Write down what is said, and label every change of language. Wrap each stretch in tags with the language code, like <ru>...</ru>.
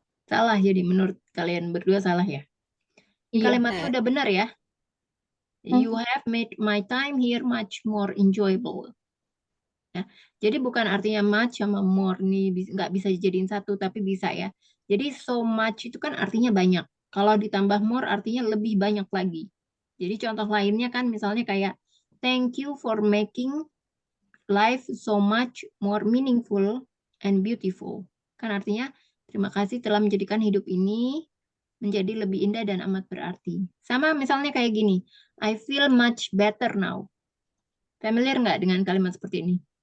<id>Salah jadi menurut kalian berdua salah ya? Ini Iya. kalimatnya udah benar ya? Hmm.</id> <en>You have made my time here much more enjoyable.</en> <id>Ya. Jadi bukan artinya much sama more nih nggak bisa dijadiin satu tapi bisa ya. Jadi so much itu kan artinya banyak. Kalau ditambah more artinya lebih banyak lagi. Jadi contoh lainnya kan misalnya kayak</id> <en>thank you for making life so much more meaningful and beautiful.</en> <id>Kan artinya terima kasih telah menjadikan hidup ini menjadi lebih indah dan amat berarti. Sama misalnya kayak gini,</id> <en>I feel much better now.</en> <id>Familiar nggak dengan kalimat seperti ini?</id>